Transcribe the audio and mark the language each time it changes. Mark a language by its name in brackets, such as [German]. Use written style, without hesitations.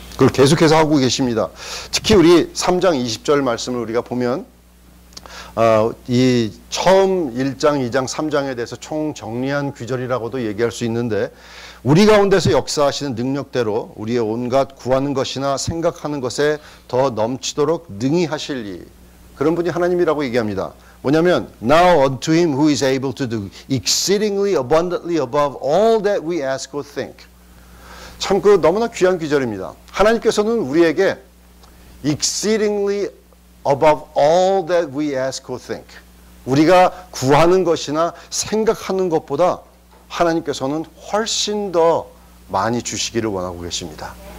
[Korean] 그걸 계속해서 하고 계십니다. 특히 우리 3장 20절 말씀을 우리가 보면 이 처음 1장, 2장, 3장에 대해서 총정리한 규절이라고도 얘기할 수 있는데 우리 가운데서 역사하시는 능력대로 우리의 온갖 구하는 것이나 생각하는 것에 더 넘치도록 능히 하실 일, 그런 분이 하나님이라고 얘기합니다. 뭐냐면 [English] Now unto him who is able to do exceedingly abundantly above all that we ask or think. [Korean] 참 그 너무나 귀한 규절입니다. 하나님께서는 우리에게 [English] exceedingly above all that we ask or think, [Korean] 우리가 구하는 것이나 생각하는 것보다 하나님께서는 훨씬 더 많이 주시기를 원하고 계십니다.